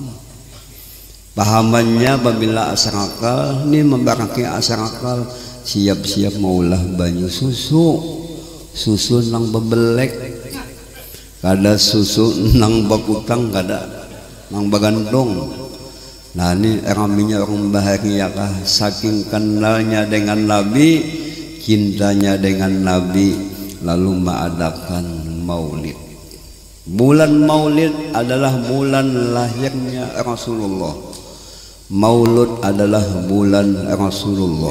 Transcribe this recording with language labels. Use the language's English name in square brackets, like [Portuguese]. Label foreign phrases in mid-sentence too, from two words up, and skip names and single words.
[Banjar] Pahamannya apabila asrakal, ini membaraki asrakal siap-siap maulah banyu susu, susu nang bebelek, kada susu nang bakutang, kada nang bagandong. Nah ini raminya orang bahagia kah, [Indonesian] saking kenalnya dengan Nabi, cintanya dengan Nabi. Lalu mengadakan maulid. Bulan maulid adalah bulan lahirnya Rasulullah. Maulud adalah bulan Rasulullah.